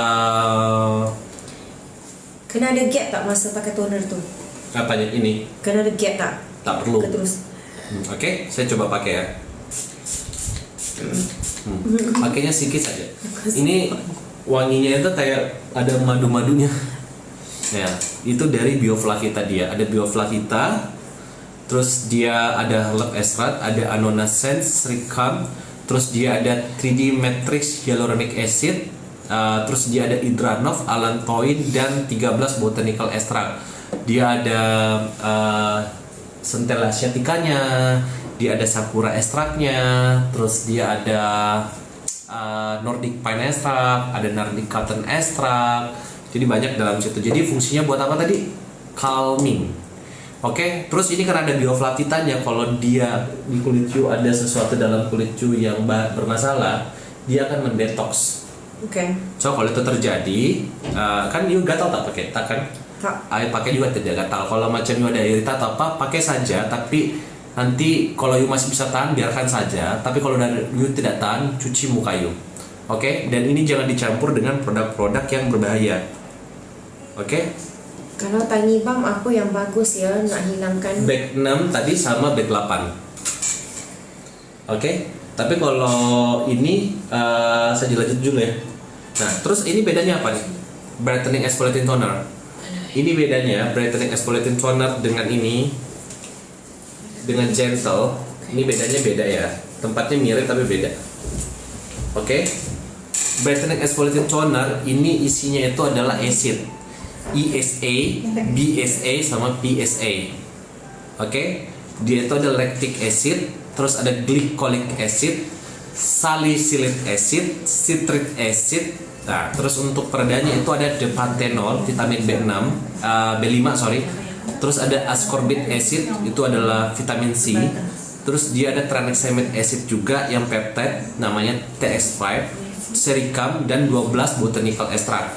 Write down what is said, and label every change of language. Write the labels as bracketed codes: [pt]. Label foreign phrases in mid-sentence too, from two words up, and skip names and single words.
[ms] kena ada gap tak masa pakai toner tuh? [id] Apanya ini? [ms] Kena ada gap tak? Tak perlu. Terus. [id] Oke, saya coba pakai ya. Pakainya sedikit saja. Ini wanginya itu kayak ada madu-madunya. Ya, itu dari Bioflavita dia. Ada Bioflavita, terus dia ada [en] herb extract, [id] ada Annona Sense, Sricam, terus dia ada [en] 3D Matrix Hyaluronic Acid, [id] terus dia ada Hydranov, Allantoin, dan 13 [en] botanical extract. [id] Dia ada Centella asiaticanya, dia ada Sakura extractnya, terus dia ada Nordic Pine extract, ada Nordic Cotton extract. [ms] Jadi banyak dalam situ. [id] Jadi fungsinya buat apa tadi? [ms] Calming. Oke, terus ini karena ada bioflavitanya, kalau dia di kulit you ada sesuatu dalam kulit you yang bermasalah, dia akan mendetoks. Oke. So kalau itu terjadi, kan you gatal tak pakai, tak kan? Air pakai juga tidak gatal. Kalau macam you ada irita atau apa, pakai saja. Tapi nanti kalau you masih bisa tahan, biarkan saja. Tapi kalau you tidak tahan, cuci muka you. Oke, dan ini jangan dicampur dengan produk-produk yang berbahaya. Oke? Kalau tiny balm apa yang bagus ya nak hilangkan? Bag 6 tadi sama bag 8. Oke? [id] Tapi kalau ini saya lanjut dulu ya. Nah, terus ini bedanya apa nih? Brightening Exfoliating Toner. Ini bedanya brightening exfoliating toner dengan ini, dengan gentle. Ini bedanya beda ya. Tempatnya mirip tapi beda. Oke? Brightening exfoliating toner ini isinya itu adalah acid. ESA, BSA sama PSA. Oke? Dia itu ada [en] lactic acid, [id] terus ada [en] glycolic acid, salicylic acid, citric acid. [id] Nah, terus untuk peredanya itu ada depantenol, vitamin B6, B5 sorry. Terus ada [en] ascorbate acid, [id] itu adalah vitamin C. Terus dia ada [en] tranexamic acid [id] juga yang peptide, namanya TX5, Sricam, dan 12 [en] botanical extract.